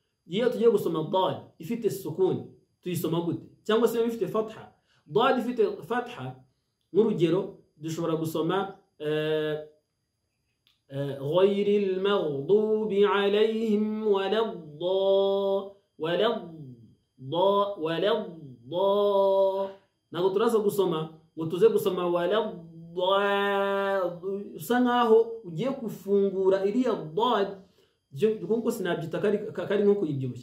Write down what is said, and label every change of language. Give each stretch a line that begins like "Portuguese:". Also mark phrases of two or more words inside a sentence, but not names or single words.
Kinyarwanda: iyo tugiye gusoma dad ifite sukuni tuyisoma gute? Cyangwa se ifite fatha. Dad ifite fatha nk'urugero dushobora gusoma
Arabic: غير المغضوب عليهم
Kinyarwanda: ntabwo turaza gusoma ngo tuze gusoma usa nkaho ugiye kufungura iriya dad, kuko sinabyita kari nko kuyibyibushya.